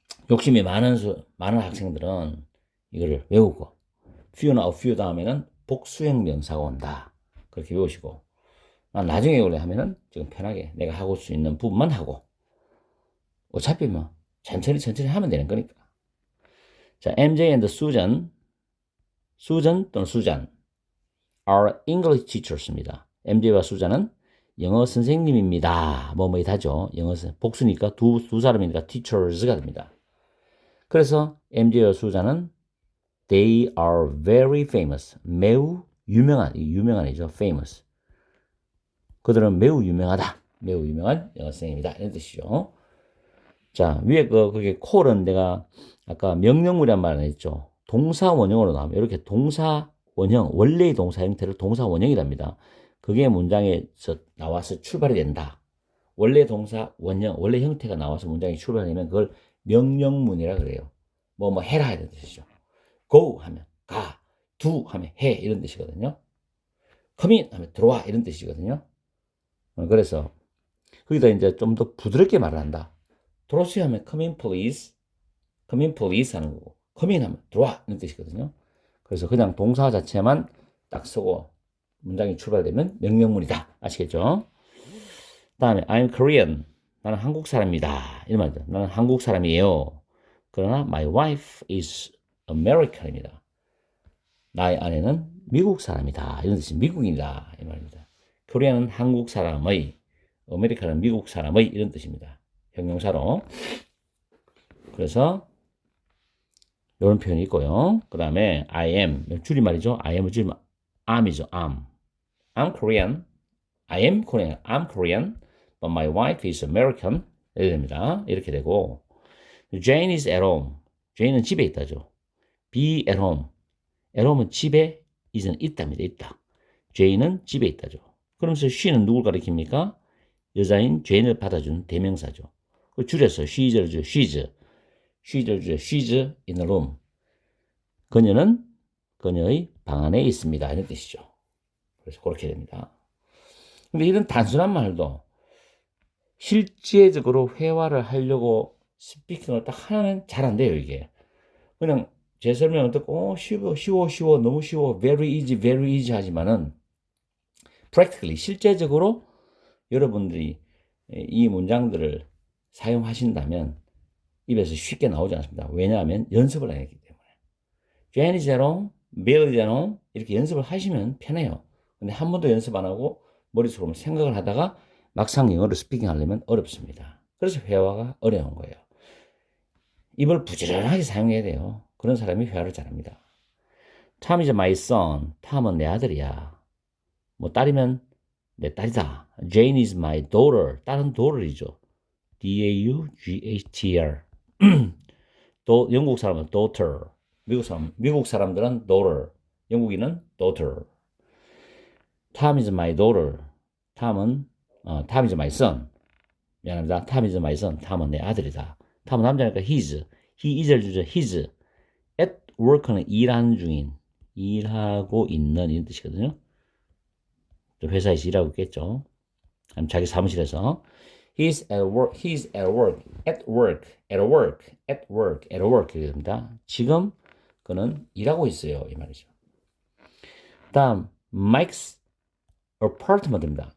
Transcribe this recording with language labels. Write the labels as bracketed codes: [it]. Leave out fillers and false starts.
[ko] 욕심이 많은 학생들은 이거를 외우고 few나 a few 다음에는 복수형 명사가 온다. 그렇게 외우시고 나중에 외우려 하면은 지금 편하게 내가 하고 수 있는 부분만 하고 어차피 뭐 천천히 하면 되는 거니까. [en] 자, MJ and Susan [ko] 또는 수잔 [en] are English teachers입니다. [ko] MJ와 수잔은 영어 선생님입니다. 뭐이다죠. 영어 복수니까 두 사람이니까 teachers가 됩니다. 그래서 MJ와 수잔은 [en] they are very famous. [ko] 매우 유명한이죠. famous. 그들은 매우 유명하다. 매우 유명한 영어 선생님이다. 이런 뜻이죠. 자, 위에 그게 call은 내가 아까 명령문이란 말을 했죠. 동사 원형으로 나오면 이렇게 동사 원형, 원래의 동사 형태를 동사 원형이랍니다. 그게 문장에서 나와서 출발이 된다. 원래 동사 원형, 원래 형태가 나와서 문장이 출발되면 그걸 명령문이라 그래요. 뭐 해라 이런 뜻이죠. go 하면 가, do 하면 해 이런 뜻이거든요. come in 하면 들어와 이런 뜻이거든요. 그래서 거기다 이제 좀 더 부드럽게 말을 한다. 들어오세요 하면 [en] come in please [ko] 하는 거고 come in 하면 들어와 이런 뜻이거든요. 그래서 그냥 동사 자체만 딱 쓰고 문장이 출발되면 명령문이다. 아시겠죠? 다음에 [en] I'm Korean. [ko] 나는 한국 사람이다. 이런 말이죠. 나는 한국 사람이에요. 그러나 [en] my wife is American입니다. [ko] 나의 아내는 미국 사람이다. 이런 뜻이 미국인이다. 이 말입니다. Korean은 한국 사람의, American은 미국 사람의 이런 뜻입니다. 형용사로. 그래서 이런 표현이 있고요. 그 다음에 I am 줄임말이죠. I am은 줄임말 am이죠. [en] I'm Korean. I am Korean. I'm Korean. But my wife is American. [ko] 이렇게 됩니다. 이렇게 되고 [en] Jane is at home. [ko] Jane은 집에 있다죠. Be at home. at home은 집에 is는 있답니다. 있다. Jane은 집에 있다죠. 그러면서 she는 누굴 가리킵니까? 여자인 Jane을 받아준 대명사죠. 그 줄여서 she's를 줘. [en] she's in the room. [ko] 그녀는 그녀의 방 안에 있습니다. 이런 뜻이죠. 그래서 그렇게 됩니다. 근데 이런 단순한 말도 실제적으로 회화를 하려고 스피킹을 딱 하면 잘 안 돼요, 이게. 그냥 제 설명을 듣고, 쉬워, 너무 쉬워, [en] very easy [ko] 하지만은, practically, 실제적으로 여러분들이 이 문장들을 사용하신다면, 입에서 쉽게 나오지 않습니다. 왜냐하면 연습을 안 했기 때문에. [en] Jane is at home, Bill is at home, [ko] 이렇게 연습을 하시면 편해요. 근데 한 번도 연습 안 하고 머릿속으로 생각을 하다가 막상 영어를 스피킹 하려면 어렵습니다. 그래서 회화가 어려운 거예요. 입을 부지런하게 사용해야 돼요. 그런 사람이 회화를 잘합니다. [en] Tom is my son. [ko] 탐은 내 아들이야. 뭐 딸이면 내 딸이다. [en] Jane is my daughter. [ko] 딸은 daughter이죠. D-A-U-G-H-T-R. 또 영국 사람은 daughter. 미국 사람들은 daughter. 영국인은 daughter. [en] Tom is my daughter. Tom is my son. [ko] 미안합니다. [en] Tom is my son. [ko] 탐은 내 아들이다. 탐은 남자니까 his. he is를 주죠. his. at work는 일하는 중인, 일하고 있는 이런 뜻이거든요. 회사에서 일하고 있겠죠. 아니면 자기 사무실에서. [en] He's at work, he's at work, at work, at work, at work, at work [ko] 이렇게 됩니다. 지금 그는 일하고 있어요. 이 말이죠. 다음, Mike's apartment입니다.